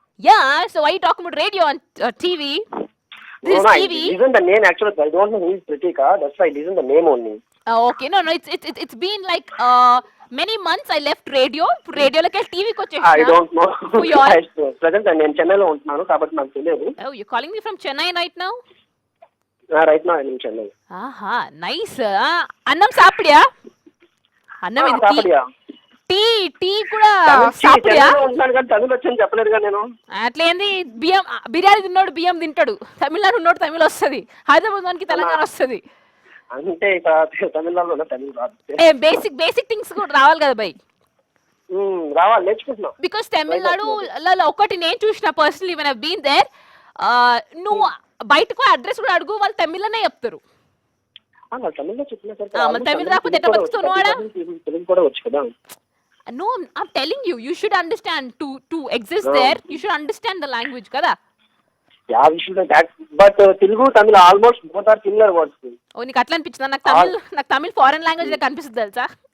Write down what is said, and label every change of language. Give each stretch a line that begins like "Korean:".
English: Yeah, so why you talking about radio on TV? This is TV. Listen the name actually. I don't know who is Pritika. That's why I listen the name only. Okay, no, it's been like many months I left radio. Radio like TV
Telugu: ko chesna.
English: I don't know. Who you are?
Telugu: Present నేను చెన్నైలో ఉంటున్నాను కాబట్టి నాకు తెలియదు.
English: Oh, you're calling me from Chennai right now? Right now I'm in Chennai.
Tamil: ఆహా, nice. అన్నం సాపిడియా? అన్నం ఇది టీ కూడా సాపిడియా?
Telugu: ఉంటున్నాను కానీ తమిళ వచ్చని చెప్పలేదుగా నేను. అట్లేంది, బిర్యానీ తిన్నోడు బియ్యం తింటాడు, తమిళనాడు ఉన్నోడు తమిళ వస్తుంది, హైదరాబాద్ వానికి తెలంగాణ వస్తుంది. అంటే ఇక తమిళనాడులో తమిళ రాదు.
English: basic things
Telugu: కూడా రావాలి కదా బై. రావాలి, నేర్చుకుంటున్నాం. బికాస్ తమిళనాడు ఒకటి నేను చూసిన personally
English: when I been there,
Telugu: నువ్వు బయటకు అడ్రస్ కూడా అడుగు, వాళ్ళు తమిళనే చెప్తారు. తమిళలో చెప్పిన తమిళ రాకపోతే ఎట్లా బతుకుతావు ఆడ? తెలుగు కూడా వచ్చు కదా.
English: No, I'm telling you, you should understand to exist there. You should understand the language, kada? Yeah, we should that. But Telugu, Tamil, almost both are similar words.
Telugu: Oh, నీకు అట్లా అనిపించిందా? నాకు తమిళ్
English: foreign language
Telugu: లా కనిపిస్తుంది తెలుసా?